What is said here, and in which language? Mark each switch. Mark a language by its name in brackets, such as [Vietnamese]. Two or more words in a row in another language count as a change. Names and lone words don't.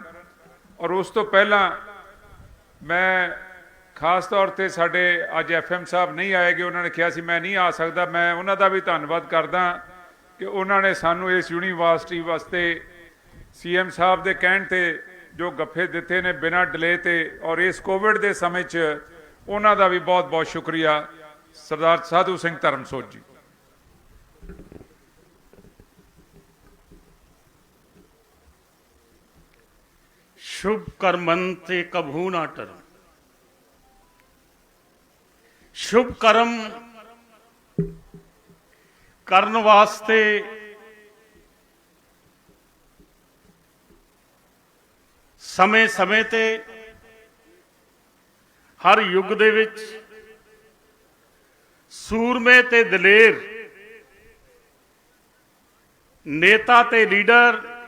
[Punjabi] ਔਰ ਉਸ ਤੋਂ ਪਹਿਲਾਂ ਮੈਂ ਖਾਸ ਤੌਰ 'ਤੇ ਸਾਡੇ ਅੱਜ FM ਸਾਹਿਬ ਨਹੀਂ ਆਏਗੇ, ਉਹਨਾਂ ਨੇ ਕਿਹਾ ਸੀ ਮੈਂ ਨਹੀਂ ਆ ਸਕਦਾ, ਮੈਂ ਉਹਨਾਂ ਦਾ ਵੀ ਧੰਨਵਾਦ ਕਰਦਾ ਕਿ ਉਹਨਾਂ ਨੇ ਸਾਨੂੰ ਇਸ ਯੂਨੀਵਰਸਿਟੀ ਵਾਸਤੇ CM ਸਾਹਿਬ ਦੇ ਕਹਿਣ 'ਤੇ ਜੋ ਗੱਫੇ ਦਿੱਤੇ ਨੇ ਬਿਨਾਂ ਡਿਲੇ 'ਤੇ, ਔਰ ਇਸ ਕੋਵਿਡ ਦੇ ਸਮੇਂ 'ਚ ਉਹਨਾਂ ਦਾ ਵੀ ਬਹੁਤ ਬਹੁਤ ਸ਼ੁਕਰੀਆ ਸਰਦਾਰ ਸਾਧੂ ਸਿੰਘ ਧਰਮਸੋਤ ਜੀ। [Braj] शुभ कर्मन ते कभू ना टरो। [Punjabi] ਸ਼ੁਭ ਕਰਮ ਕਰਨ ਵਾਸਤੇ ਸਮੇਂ-ਸਮੇਂ ਤੇ ਹਰ ਯੁੱਗ ਦੇ ਵਿੱਚ ਸੂਰਮੇ ਤੇ ਦਲੇਰ ਨੇਤਾ ਤੇ ਲੀਡਰ,